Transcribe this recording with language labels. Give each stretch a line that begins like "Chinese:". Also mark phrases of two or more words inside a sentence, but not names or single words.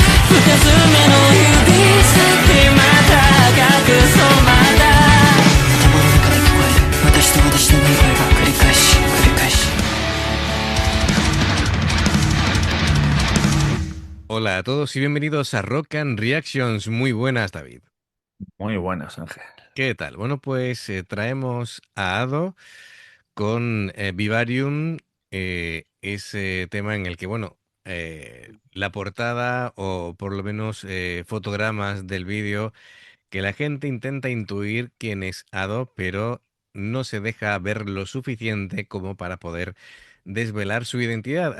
Japanese: 二つ目の指先また隠そうまだ建物の中で聞こえる私と私のない声が繰り返し繰り返し
Spanish: Hola a todos y bienvenidos a Rock and Reactions. Muy buenas, David. Muy buenas, Ángel. ¿Qué tal? Bueno, pues traemos a Ado con Vivarium, ese tema en el que, bueno, la portada o por lo menos fotogramas del vídeo que la gente intenta intuir quién es Ado, pero no se deja ver lo suficiente como para poder desvelar su identidad.